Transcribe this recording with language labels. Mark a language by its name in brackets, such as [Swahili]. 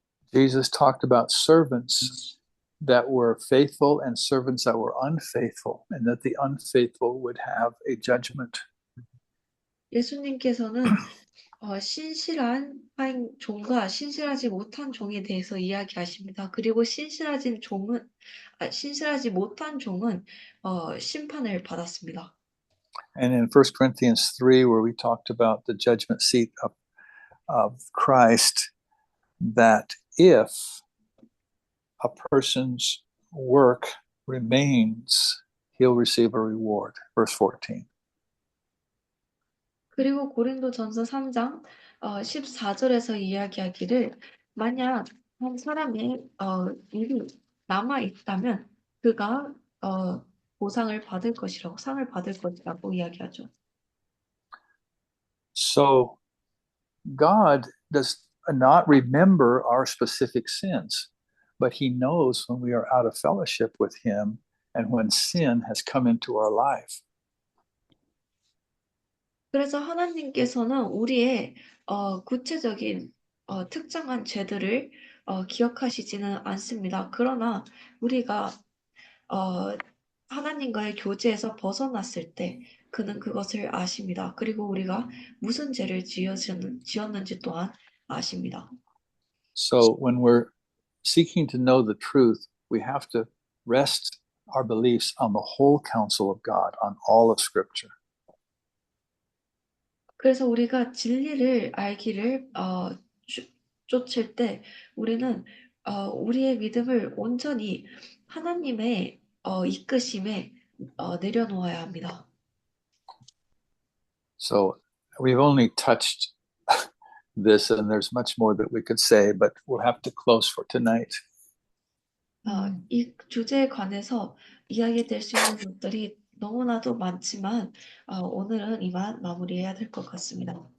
[English] Jesus talked about servants that were faithful and servants that were unfaithful, and that the unfaithful would have a judgment. [Korean] 예수님께서는 신실한 하인 종과 신실하지 못한 종에 대해서 이야기하십니다. 그리고 신실하지 못한 종은 심판을 받았습니다. [English] And in 1 Corinthians 3, where we talked about the judgment seat of Christ, that if a person's work remains, he'll receive a reward. Verse 14. [Korean] 그리고 고린도전서 3장 14절에서 이야기하기를 만약 한 사람의 일이 남아 있다면 그가 보상을 받을 것이라고 상을 받을 것이라고 이야기하죠. [English] So God does not remember our specific sins, but he knows when we are out of fellowship with him and when sin has come into our life. [Korean] 그래서 하나님께서는 우리의 구체적인 특정한 죄들을 기억하시지는 않습니다. 그러나 우리가 하나님과의 교제에서 벗어났을 때 그는 그것을 아십니다. 그리고 우리가 무슨 죄를 지었는지 또한 아십니다. [English] So when we're seeking to know the truth, we have to rest our beliefs on the whole counsel of God, on all of Scripture. [Korean] 그래서 우리가 진리를 알기를 쫓을 때 우리는 우리의 믿음을 온전히 하나님의 이끄심에 내려놓아야 합니다. [English] So we've only touched this, and there's much more that we could say, but we'll have to close for tonight. [Korean] 이 주제에 관해서 이야기될 수 있는 것들이 너무나도 많지만 오늘은 이만 마무리해야 될 것 같습니다.